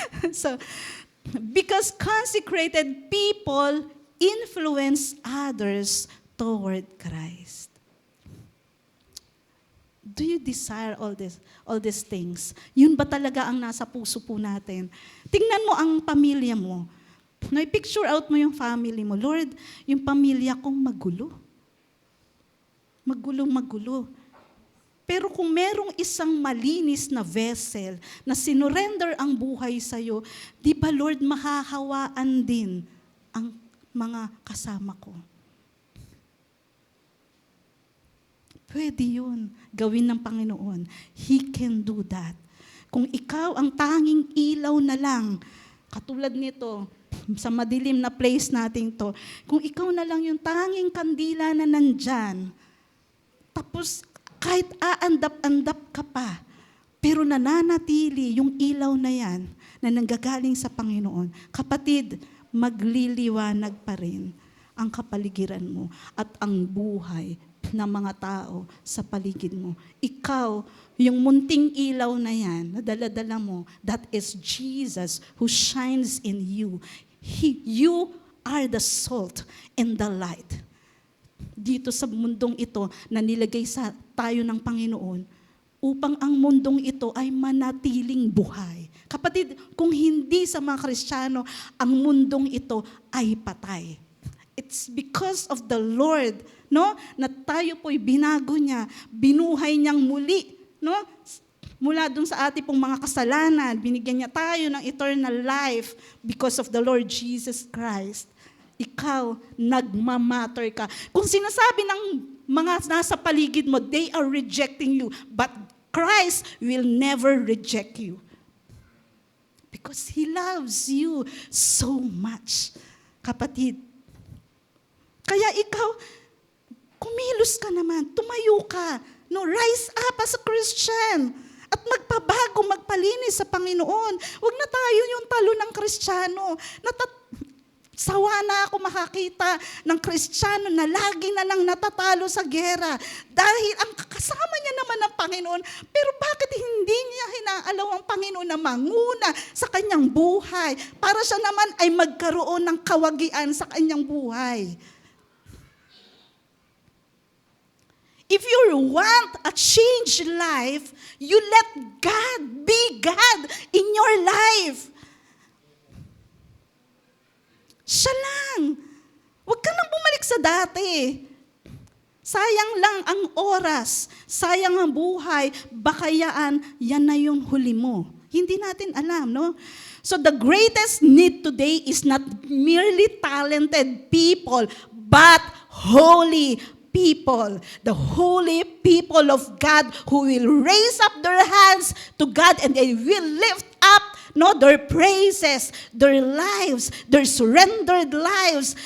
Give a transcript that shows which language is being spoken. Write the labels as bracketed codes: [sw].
[en] So, because consecrated people influence others toward Christ. Do you desire all these things? [tl] Yun ba talaga ang nasa puso po natin? Tingnan mo ang pamilya mo. I-picture out mo yung family mo. Lord, yung pamilya kong magulo. Magulo. Pero kung merong isang malinis na vessel na sinurrender ang buhay sa'yo, di ba Lord, mahahawaan din ang mga kasama ko? Pwede yun. Gawin ng Panginoon. [en] He can do that. [tl] Kung ikaw ang tanging ilaw na lang, katulad nito, sa madilim na place natin to, kung ikaw na lang yung tanging kandila na nandyan, tapos kahit aandap-andap ka pa, pero nananatili yung ilaw na yan na nanggagaling sa Panginoon, kapatid, magliliwanag pa rin ang kapaligiran mo at ang buhay ng mga tao sa paligid mo. Ikaw, yung munting ilaw na yan, na dala-dala mo, [en] that is Jesus who shines in you. You are the salt and the light. [tl] Dito sa mundong ito na nilagay sa tayo ng Panginoon, upang ang mundong ito ay manatiling buhay. Kapatid, kung hindi sa mga Kristiyano, ang mundong ito ay patay. [en] It's because of the Lord, [tl] na tayo po'y binago niya, binuhay niyang muli, mula dun sa ating pong mga kasalanan, binigyan niya tayo ng [en] eternal life because of the Lord Jesus Christ. [tl] Ikaw, nagmamatter ka. Kung sinasabi ng mga nasa paligid mo, [en] they are rejecting you, but Christ will never reject you. Because He loves you so much. Kapatid. [tl] Kaya ikaw, kumilos ka naman, tumayo ka. [en] No, rise up as a Christian. [tl] At magpabago, magpalinis sa Panginoon. Huwag na tayo yung talo ng Kristiyano. Sawa na ako makakita ng Kristiyano na lagi na lang natatalo sa gera. Dahil ang kasama niya naman ng Panginoon, pero bakit hindi niya hinaalaw ang Panginoon na manguna sa kanyang buhay para siya naman ay magkaroon ng kawagian sa kanyang buhay? [en] If you want a changed life, you let God be God in your life. [tl] Siya lang. Huwag ka nang bumalik sa dati. Sayang lang ang oras, sayang ang buhay, baka yan na yung huli mo. Hindi natin alam, no? [en] So the greatest need today is not merely talented people, but holy people. The holy people of God who will raise up their hands to God and they will lift up their praises, their lives, their surrendered lives.